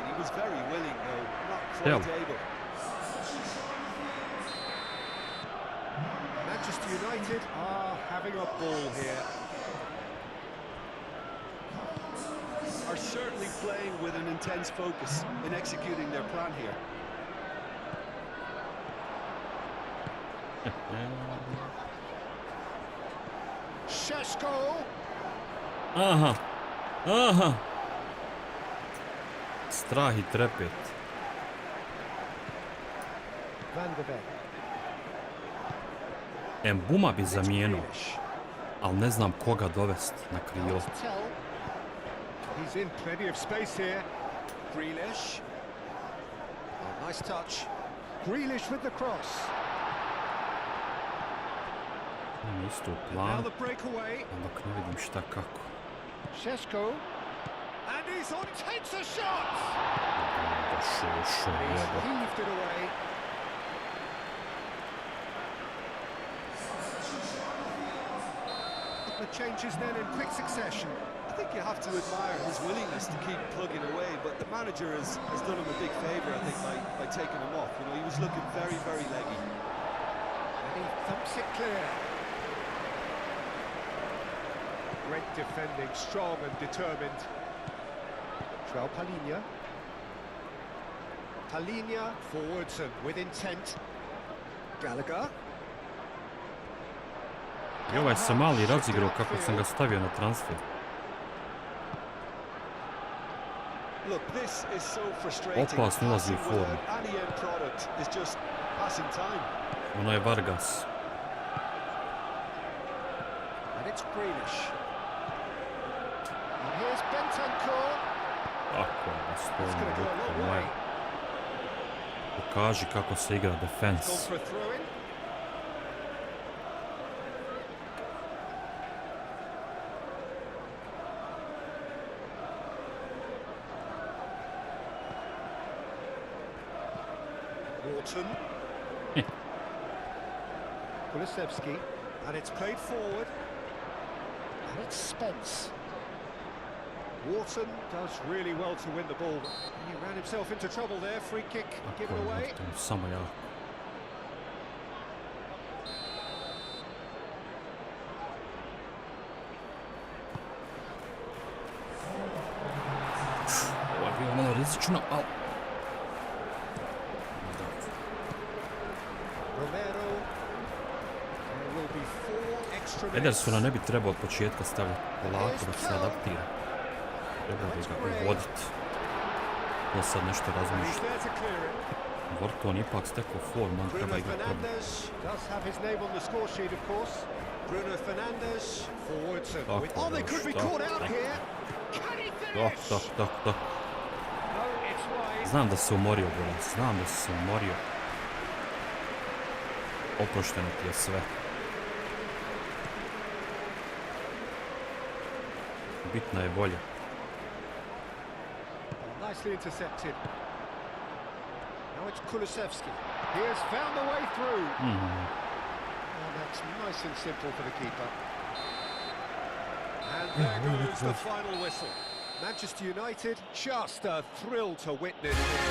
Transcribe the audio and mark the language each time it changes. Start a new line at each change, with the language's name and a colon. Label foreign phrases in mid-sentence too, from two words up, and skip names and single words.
English: He was very willing, though, not quite able. Manchester United are having a ball here. Are certainly playing with an intense focus in executing their plan here. Šeško. Aha. Aha.
Bosnian: Strah I trepet. Van de Beek. Embuma bi zamijenio, ali ne znam koga dovest na krilo.
English: He's in plenty of space here. Grealish. Oh, nice touch. Grealish with the cross.
Bosnian: Isto u
English: Now
Bosnian: planu,
English: the breakaway.
Bosnian: dok ne vidim šta kako.
English: Šeško. And he's on, takes a shot.
Bosnian: Šo,
English: He's
Bosnian: jebo.
English: heaved it away. The changes then in quick succession. I think you have to admire his willingness to keep plugging away, but the manager has done him a big favour, I think, by taking him off. You know, he was looking very, very leggy. And he thumps it clear. Great defending, strong and determined. Joao Palhinha. Palhinha forwards and with intent. Gallagher.
Bosnian: I ovaj se mali razigrao kako sam ga stavio na transfer.
English: Look, this is so frustrating.
Bosnian: Opasno ulazi u formu.
English: Any end product is just passing time.
Bosnian: Ono je Vargas.
English: And it's Grealish. And here's Bentancur.
Bosnian: Tako je,
English: It's Bastoni, going to go a long
Bosnian: ruka
English: way.
Bosnian: moja. Pokaži kako se igra
English: Gone defense. for a throw-in. Wharton. Kulusevski. And it's played forward. And it's Spence. Wharton does really well to win the ball. He ran himself into trouble there. Free kick given away.
Bosnian: Samo ja. Ovo je bilo malo rizično, ali...
English: Romero. There will be 4 extra minutes.
Bosnian: Edersona ne bi trebao od početka staviti polako da se adaptira. Trebao bi ga uvoditi. Ja sad nešto
English: He's
Bosnian: razmišljam.
English: there to clear it.
Bosnian: Vorton ipak stekao form, on treba
English: Bruno
Bosnian: igrati problem.
English: Fernandes does have his name on the score sheet, of course. Bruno Fernandes forwards and
Bosnian: Tako,
English: oh, they could be
Bosnian: tako.
English: caught out here. Can he
Bosnian: Tak,
English: finish?
Bosnian: tak, tak, tak.
English: No, it's wide.
Bosnian: Znam da se umorio, Bolan, znam da se umorio. Oprošteno ti je sve. Bitna je volja.
English: Nicely intercepted. Now it's Kulusevski. He has found the way through. And that's nice and simple for the keeper. And there goes the final whistle. Manchester United, just a thrill to witness here.